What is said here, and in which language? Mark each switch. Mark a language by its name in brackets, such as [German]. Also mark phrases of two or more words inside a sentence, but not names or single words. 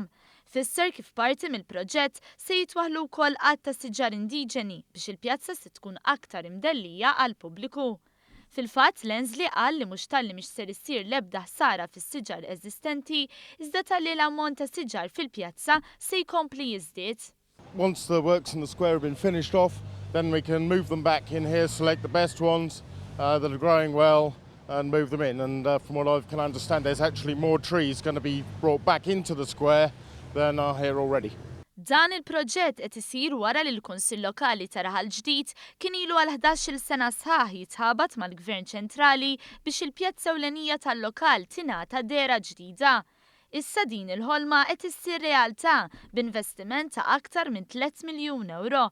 [Maltese] Fisser kif parti mill-proġett se jitwaħħlu wkoll qatt ta' siġar indiġeni biex il-pjazza se tkun aktar imdellija għall pubbliku. Fil-fatt Lensley qal li mhux talli mhix ser issir l-ebda ħsara fis-siġar eżistenti, iżda talli l-ammont ta' siġar fil-pjazza se jkompli jiżdied. [English] Once the works in the square have been finished off, then we can move them back in here, select the best ones that are growing well and move them in. And from what I can understand, there's actually more trees going to be brought back into the square than are here already. [Maltese] Dan il-proġett qed isir wara li l-Kunsill Lokali ta' Raħal Ġdid kien ilu għal 11-il sena sħaħ jitħabat mal-Gvern ċentrali biex il-pjazza ewlenija tal-lokal tingħata dera ġdida. Issa din il-ħolma qed issir realtà b'investiment ta' aktar minn 3 miljun euro.